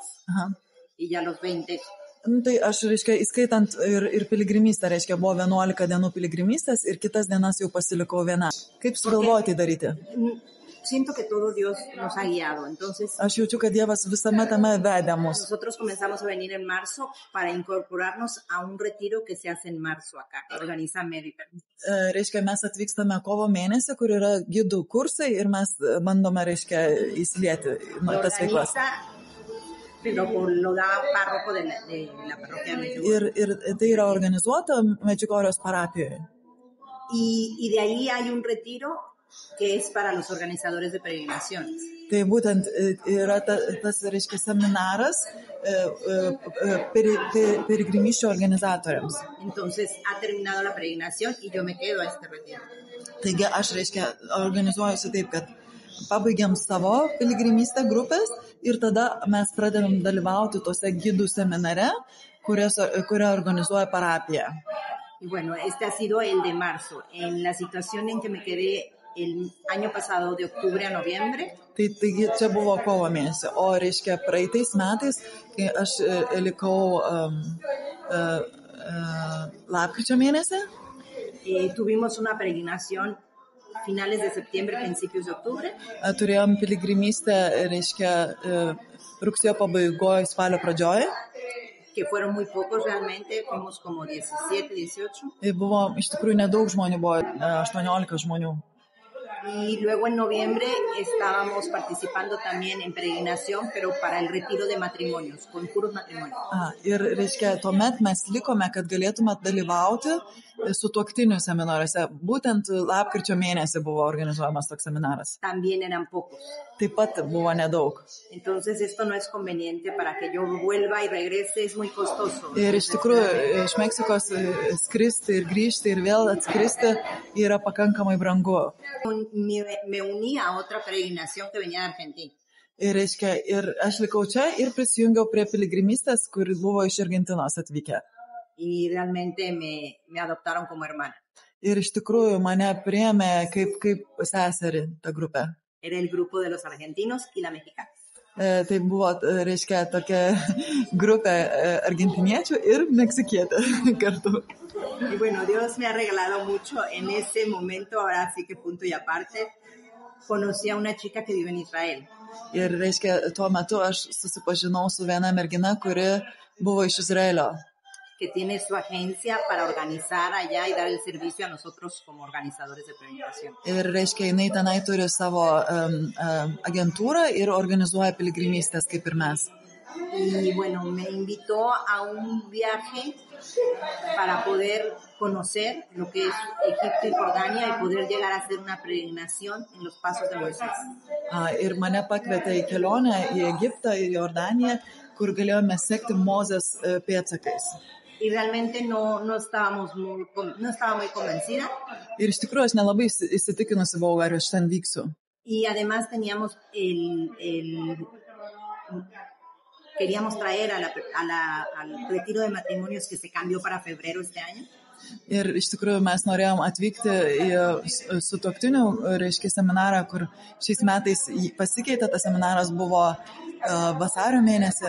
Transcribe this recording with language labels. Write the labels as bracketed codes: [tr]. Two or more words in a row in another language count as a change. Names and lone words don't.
[es] aha, y ya los 20. [lt] Tai aš, reiškia, įskaitant ir piligrimystę, reiškia, buvo 11 dienų piligrimystės ir kitas dienas jau pasilikau viena. Kaip sugalvoti daryti? [es] Siento que todo Dios nos ha guiado, entonces. [lt] Aš jaučiu, kad Dievas visame tame vedė mus. [es] Nosotros comenzamos a venir en marzo para incorporarnos a un retiro que se hace en marzo acá, organiza Medica. [lt] Reiškia, mes atvykstame kovo mėnesį, kur yra gidų kursai ir mes bandome, reiškia, įsilieti tas veiklas. [es] Lo da párroco de la parroquia de Medjugorje. [lt] Ir tai yra organizuota Medjugorjės parapijoje. [es] Y de ahí hay un retiro que es para los organizadores de peregrinaciones. [lt] Tai būtent yra tas, reiškia, seminaras peregrinisčių organizatoriams. [es] Entonces ha terminado la peregrinación y yo me quedo a este retiro. [lt] Taigi aš, reiškia, organizuojuosi taip, kad pabaigiam savo piligrimystę grupės ir tada mes pradedam dalyvauti tose gidų seminare, kurią organizuoja parapija. [es] Y bueno, este ha sido el de marzo. En la situación en que me quedé el año pasado de octubre a noviembre. [lt] Taigi čia buvo kovo mėnesį, o reiškia praeitais metais, kai aš likau lapkričio mėnesį. [es] Tuvimos una peregrinación finales de septiembre, principios de octubre. [lt] Turėjom piligrimystę, reiškia, rugsėjo pabaigoje, spalio pradžioje. [es] Que fueron muy pocos realmente, fuimos como 17, 18. [lt] Buvo, iš tikrųjų, nedaug žmonių, buvo 18 žmonių. [es] Y luego en noviembre estábamos participando también en peregrinación, pero para el retiro de matrimonios, con puros matrimonios. [lt] Ir, reiškia, tuomet mes likome, kad galėtume dalyvauti sutuoktinių seminaruose. Būtent lapkričio mėnesį buvo organizuojamas toks seminaras. [es] También eran pocos. [lt] Taip pat buvo nedaug. [es] Entonces esto no es conveniente para que yo vuelva y regrese, es muy costoso. [lt] Ir iš tikrųjų, iš Meksikos skristi ir grįžti ir vėl atskristi yra pakankamai brangu. [es] Me uní a otra peregrinación que venía de Argentina. [lt] Ir reiškia, ir aš likau čia ir prisijungiau prie piligrimystės, kur buvo iš Argentinos atvykę. [es] Y realmente me adoptaron como hermana. [lt] Ir iš tikrųjų mane priėmė kaip seserį tą grupę. [es] Era el grupo de los argentinos y la mexicana. [lt] Tai buvo, reiškia, tokia grupė argentiniečių ir meksikietė kartu. [es] Y bueno, Dios me ha regalado mucho en ese momento, ahora sí que punto y aparte, conocí a una chica que vive en Israel. [lt] Ir reiškia, tuo metu aš susipažinau su viena mergina, kuri buvo iš Izraelio. [es] Que tiene su agencia para organizar allá y dar el servicio a nosotros como organizadores de peregrinación. [lt] Ir reiškia, jinai tenai turi savo agentūrą ir organizuoja piligrimystės kaip ir mes. [es] Y bueno, me invitó a un viaje para poder conocer lo que es Egipto y Jordania y poder llegar a hacer una peregrinación en los pasos de Moisés. [lt] Ir mane pakvietė į kelionę į Egiptą ir Jordaniją, kur galėjome sekti Mozės pėdsakais. [es] Y realmente no estaba muy convencida. [lt] Ir iš tikrųjų aš nelabai įsitikinusi buvau, ar aš ten vyksiu. [es] Y además queríamos traer al retiro de matrimonios que se cambió para febrero este año. [lt] Ir iš tikrųjų mes norėjom atvykti į sutuoktinių, reiškia, seminarą, kur šiais metais pasikeitė, tas seminaras buvo vasario mėnesį.